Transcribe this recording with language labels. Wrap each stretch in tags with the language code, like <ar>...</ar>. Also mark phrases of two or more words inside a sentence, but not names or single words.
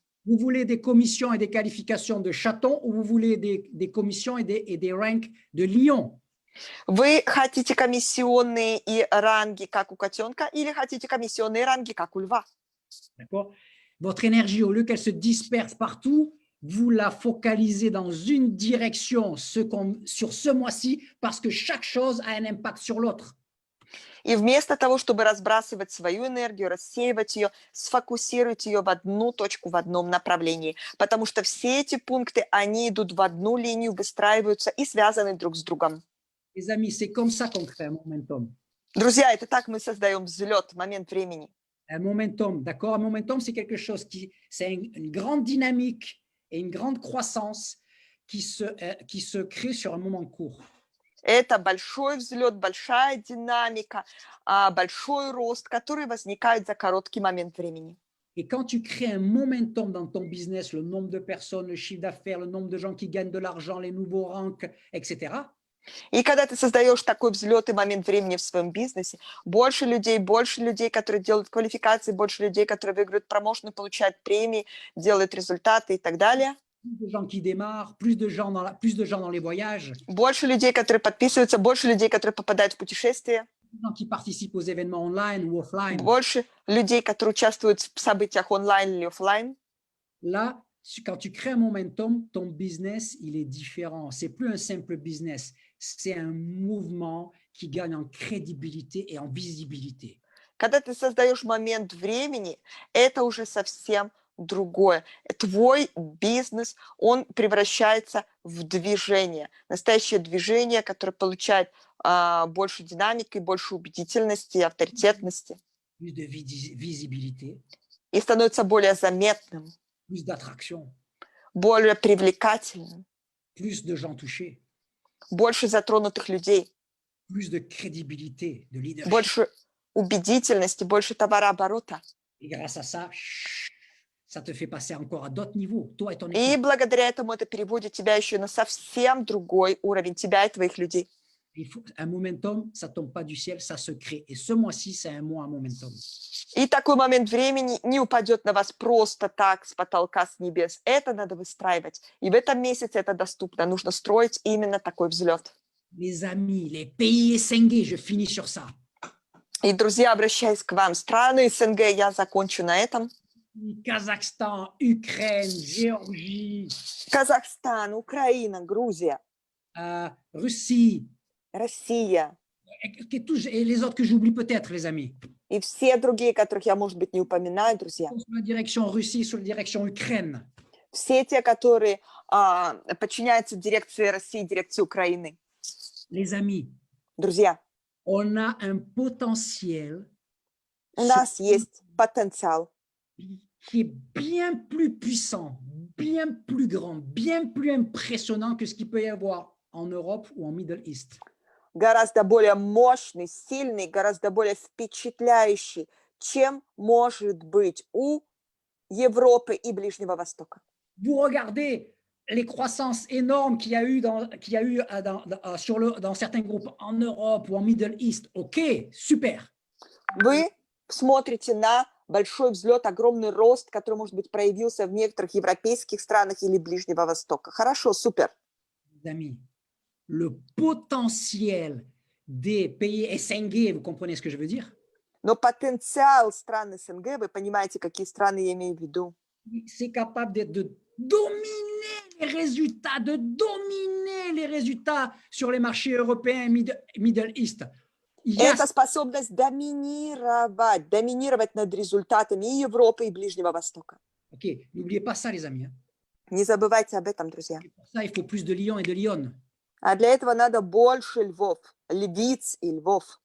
<fr>Vous voulez des commissions et des qualifications de chaton ou vous voulez des commissions et des ranks de lion?</fr> <ru>Вы хотите комиссионные и ранги, как у котенка, или хотите комиссионные ранги, как у льва? D'accord?</ru> <fr>Votre énergie, au lieu qu'elle se disperse partout, vous la focalisez dans une direction sur ce mois-ci parce que chaque chose a un impact sur l'autre.</fr> <ru>И вместо того, чтобы разбрасывать свою энергию, рассеивать ее, сфокусируйте ее в одну точку, в одном направлении. Потому что все эти пункты, они идут в одну линию, выстраиваются и связаны друг с другом.</ru> <fr>Les amis, c'est comme ça qu'on crée un momentum.</fr> <ru>Друзья, это так мы создаем взлет, момент времени.</ru> <fr>Un momentum, d'accord? Un momentum, c'est quelque chose c'est une grande dynamique et une grande croissance qui se crée sur un moment court.</fr> <ru>Это большой взлет, большая динамика, большой рост, который возникает за короткий момент времени.</ru> <fr>Et quand tu crées un momentum dans ton business, le nombre de personnes, le chiffre d'affaires, le nombre de gens qui gagnent de l'argent, les nouveaux ranks, etc.,</fr> <ru>И когда ты создаешь такой взлет и момент времени в своем бизнесе, больше людей, которые делают квалификации, больше людей, которые выигрывают промоушены, получают премии, делают результаты и так далее.</ru> <fr>plus de gens qui démarrent, plus de gens dans les voyages,</fr> <ru>Больше людей, которые подписываются, больше людей, которые попадают в путешествия,</ru> <fr>plus de gens qui participent aux événements online ou offline.</fr> <ru>больше людей, которые участвуют в событиях онлайн или офлайн.</ru> <fr>Là, quand tu crées un momentum, ton business, il est différent. C'est plus un simple business, c'est un mouvement qui gagne en crédibilité et en visibilité.</fr> <ru>Когда ты создаешь момент времени, это уже совсем другое. Твой бизнес, он превращается в движение. Настоящее движение, которое получает больше динамики, больше убедительности, авторитетности.</ru> <fr>Plus de visibilité,</fr> <ru>И становится более заметным,</ru> <fr>plus d'attraction,</fr> <ru>более привлекательным,</ru> <fr>plus de gens touchés,</fr> <ru>больше затронутых людей,</ru> <fr>plus de crédibilité, de leadership.</fr> <ru>больше убедительности, больше товарооборота.</ru> <fr>Et grâce à ça, ça te fait passer encore à d'autres niveaux, toi et ton</fr> <ru>И</ru> <fr>équipe.</fr> <ru>благодаря этому это переводит тебя еще на совсем другой уровень, тебя и твоих людей.</ru> <fr>Un momentum, ça ne tombe pas du ciel, ça se crée. Et ce mois-ci, c'est un mois à momentum.</fr> <ru>И такой момент времени не упадет на вас просто так, с потолка, с небес. Это надо выстраивать. И в этом месяце это доступно. Нужно строить именно такой взлет.</ru> <fr>Les amis, les pays SNG, je finis sur ça.</fr> <ru>И, друзья, обращаясь к вам, страны СНГ, я закончу на этом.</ru> <fr>Kazakhstan, Ukraine, Géorgie,</fr> <ru>Казахстан, Украина, Грузия,</ru> <fr>Russie,</fr> <ru>Россия</ru> <fr>et les autres que j'oublie peut-être, les amis.</fr> <ru>и все другие, которых я, может быть, не упоминаю, друзья.</ru> <fr>Sur la direction Russie, sur la direction Ukraine.</fr> <ru>Все те, которые подчиняются дирекции России, дирекции Украины.</ru> <fr>Les amis,</fr> <ru>Друзья,</ru> <fr>on a un potentiel</fr> <ru>у нас есть потенциал,</ru> <fr>qui est bien plus puissant, bien plus grand, bien plus impressionnant que ce qu'il peut y avoir en Europe ou en</fr> <en>Middle East.</en> <ru>гораздо более мощный, сильный, гораздо более впечатляющий, чем может быть у Европы и Ближнего Востока.</ru> <fr>Vous regardez les croissances énormes qu'il y a eu dans certains groupes en Europe ou en</fr> <en>Middle East.</en> <fr>OK, super.</fr> <ru>Вы смотрите на большой взлет, огромный рост, который, может быть, проявился в некоторых европейских странах или Ближнего Востока. Хорошо, супер.</ru> <fr>Les amis, le potentiel des pays SNG, vous comprenez ce que je veux dire?</fr> <ru>Но потенциал стран СНГ, вы понимаете, какие страны я имею в виду?</ru> <fr>C'est capable de dominer les résultats sur les marchés européens et</fr> <en>Middle East.</en> <ru>Это способность доминировать над результатами и Европы, и Ближнего Востока.</ru> <fr>OK, n'oubliez pas ça, les amis. Hein.</fr> <ru>Не забывайте об этом, друзья.</ru> <fr>Et pour ça, il faut plus de lions et de lionnes.</fr> <ru>А для этого надо больше львов, львиц и львов,</ru>